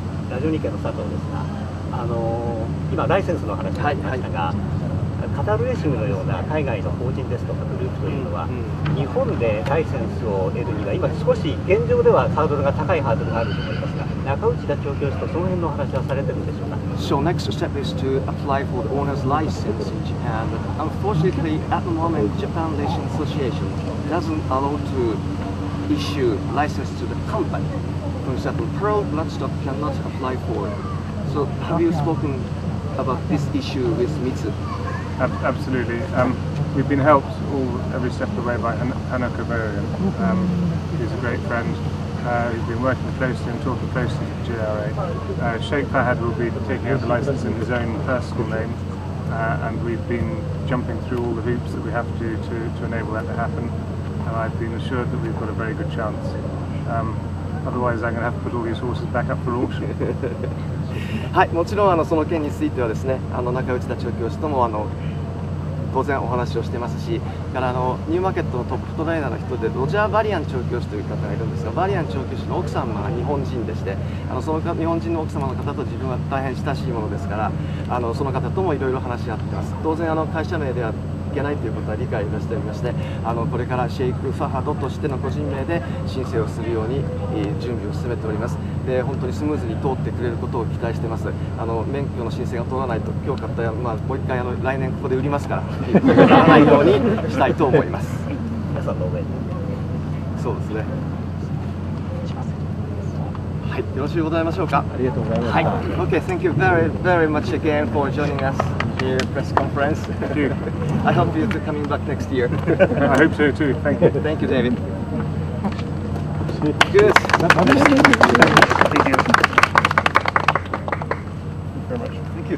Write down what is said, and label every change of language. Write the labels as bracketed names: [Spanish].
[Japanese] ラジオ日経の佐藤ですが、今ライセンスの話がありましたが、カタールレーシングのような海外の法人ですとかグループというのは、日本でライセンスを得るには今少し現状ではハードルが高いハードルがあると思いますが、中内田調教師とその辺のお話はされてるんでしょうか。 [English] So next step is to apply for the owner's license in Japan, but unfortunately at the moment Japan Racing Association doesn't allow to issue license to the company. For example, Pearl Bloodstock cannot apply for it. So have you spoken about this issue with Mitsu? Absolutely. We've been helped every step of the way by Hanako Borian. He's a great friend. He's been working closely and talking closely to GRA. Sheikh Fahad will be taking out the license in his own personal name, and we've been jumping through all the hoops that we have to enable that to happen. And I've been assured that we've got a very good chance. Otherwise, I'm going to have to put all these horses back up for auction. [Japanese] はい、もちろんその件についてはですね、中内田調教師とも当然お話をしてますし、からニューマーケットのトップトレーナーの人でロジャー・バリアン調教師という方がいるんですが、バリアン調教師の奥様が日本人でして、その日本人の奥様の方と自分は大変親しいものですから、その方ともいろいろ話し合っています。当然会社名ではいけないということは理解をしておりまして、これからシェイク・ファハドとしての個人名で申請をするように準備を進めております。で、本当にスムーズに通ってくれることを期待しています。免許の申請が通らないと、今日買ったもう一回来年ここで売りますから、ならないようにしたいと思います。皆さんのおめでとう。そうですね。はい、よろしゅうございましょうか。ありがとうございます。はい。 [English] Okay, thank you very much again for joining us here press conference. Thank you. I hope you're coming back next year. I hope so too. Thank you. Thank you, David. Good. Thank you. Thank you very much.